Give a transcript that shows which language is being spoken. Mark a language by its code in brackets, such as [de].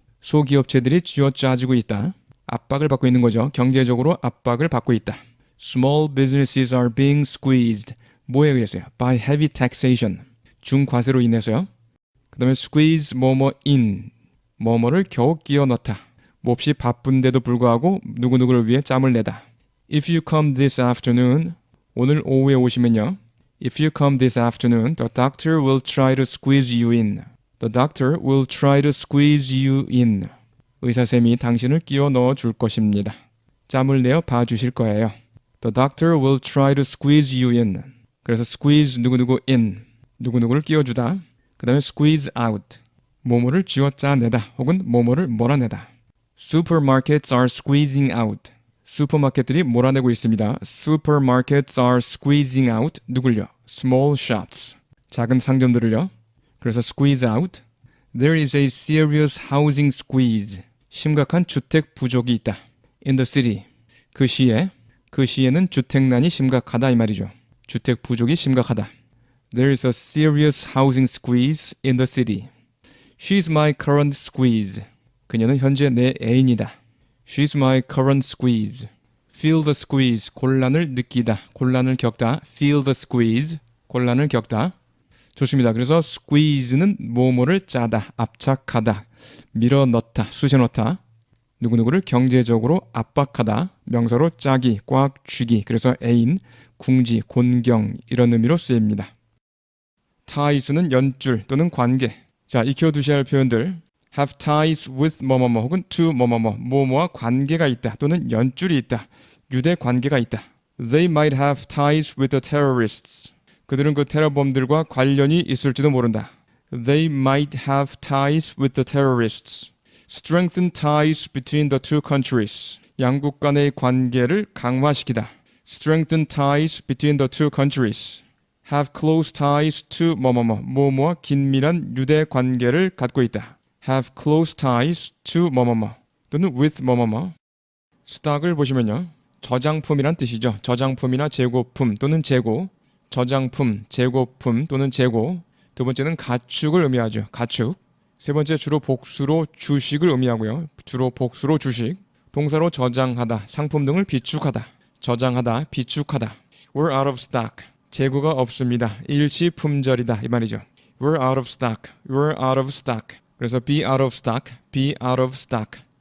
[ko] 소기업체들이 쥐어짜지고 있다. 압박을 받고 있는 거죠. 경제적으로 압박을 받고 있다. [en] small businesses are being squeezed. [ko] 뭐에 의해서요? [en] by heavy taxation. [ko] 중과세로 인해서요. 그 다음에 squeeze 뭐뭐 in. 뭐뭐를 겨우 끼워 넣다. 몹시 바쁜데도 불구하고 누구누구를 위해 짬을 내다. [en] If you come this afternoon, [ko] 오늘 오후에 오시면요. [en] If you come this afternoon, the doctor will try to squeeze you in. The doctor will try to squeeze you in. [ko] 의사쌤이 당신을 끼워 넣어 줄 것입니다. 짬을 내어 봐주실 거예요. [en] The doctor will try to squeeze you in. 그래서 squeeze 누구누구 in. [ko] 누구누구를 끼워주다. 그 다음에 squeeze out. 뭐뭐를 쥐어짜내다 혹은 뭐뭐를 몰아내다. [en] Supermarkets are squeezing out. [ko] 슈퍼마켓들이 몰아내고 있습니다. [en] Supermarkets are squeezing out. [ko] 누굴요? [en] Small shops. [ko] 작은 상점들을요. [en] 그래서 squeeze out. There is a serious housing squeeze. [ko] 심각한 주택 부족이 있다. [en] In the city. [ko] 그 시에는 주택난이 심각하다 이 말이죠. 주택 부족이 심각하다. [en] There is a serious housing squeeze in the city. She's my current squeeze. [ko] 그녀는 현재 내 애인이다. [en] She's my current squeeze. Feel the squeeze. [ko] 곤란을 느끼다. 곤란을 겪다. [en] Feel the squeeze. [ko] 곤란을 겪다. 좋습니다. 그래서 squeeze는 뭐뭐를 짜다, 압착하다, 밀어넣다, 쑤셔넣다. 누구누구를 경제적으로 압박하다. 명사로 짜기, 꽉 쥐기. 그래서 애인, 궁지, 곤경 이런 의미로 쓰입니다. ties는 연줄 또는 관계. 자, 익혀두셔야 할 표현들. have ties with 뭐뭐뭐 혹은 to 뭐뭐뭐 뭐뭐와 관계가 있다 또는 연줄이 있다. 유대 관계가 있다. [en] They might have ties with the terrorists. [ko] 그들은 그 테러범들과 관련이 있을지도 모른다. [en] They might have ties with the terrorists. Strengthen ties between the two countries. [ko] 양국 간의 관계를 강화시키다. [en] Strengthen ties between the two countries. Have close ties to [ko] 뭐뭐뭐 뭐뭐와 긴밀한 유대 관계를 갖고 있다. [en] Have close ties to 뭐뭐뭐 또는 with 뭐뭐뭐. [ko] stock을 보시면요. 저장품이란 뜻이죠. 저장품이나 재고품 또는 재고. 저장품, 재고품 또는 재고. 두 번째는 가축을 의미하죠. 가축. 세 번째 주로 복수로 주식을 의미하고요. 주로 복수로 주식. 동사로 저장하다, 상품 등을 비축하다. 저장하다, 비축하다. [en] We're out of stock. [ko] 재고가 없습니다. 일시품절이다 이 말이죠. [en] We're out of stock. We're out of stock. 그래서 be out of stock, be out of stock.